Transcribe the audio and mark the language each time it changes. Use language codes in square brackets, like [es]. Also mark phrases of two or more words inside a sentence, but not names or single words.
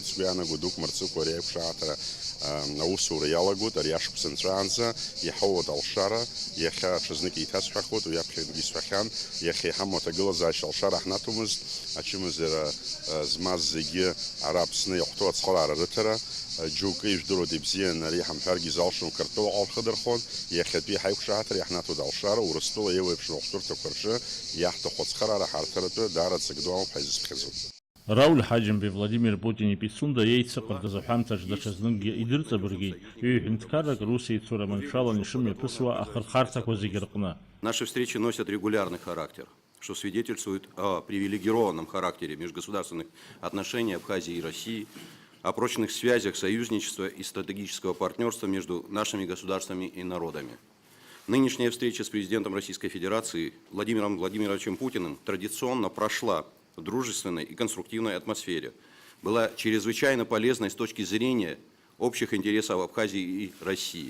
[ab] Сгәы иаанаго дук мырҵыкәа ари аиқәшаҳаҭра аусура иалагоит, ари ашықәса нҵәаанӡа иҳауоит алшара, иахьа ҽазнык еиҭасҳәахуеит, уи аԥхьагьы исҳәахьан, иахьа иҳамоу аҭагылазаашьа алшара ҳнаҭомызт, ачымазара змаз зегьы ара Аԥсны иахәҭоу ацхыраара рыҭара, џьоукы ижәдыруеит ибзиан ари ҳамҳәаргьы изалшом Қырҭтәыла ҟалхыдырхон, иахьатәи ҳаиқәшаҳаҭра иаҳнаҭоит алшара, Урыстәыла еиуеиԥшым ахәшәтәырҭақәа рҿы иаҳҭаху ацхыраара ҳарҭаратәы даара ҵак ду ауп ҳаизыԥхьаӡо. Рауль Ҳаџьымбеи Владимир Путин Пицунда еицыҟарҵаз аҳәамҭаҿ даҽазныкгьы идырҵабыргеит ҩ-ҳәынҭқаррак рус еицура маншәалан ишымҩаԥысуа ахырхарҭақәа зегьы рҟны. [ru] Наши встречи носят регулярный характер, что свидетельствует о привилегированном характере межгосударственных отношений Абхазии и России, о прочных связях союзничества и стратегического партнерства между нашими государствами и народами. Нынешняя встреча с президентом Российской Федерации Владимиром Владимировичем Путиным традиционно прошла в дружественной и конструктивной атмосфере, была чрезвычайно полезной с точки зрения общих интересов Абхазии и России.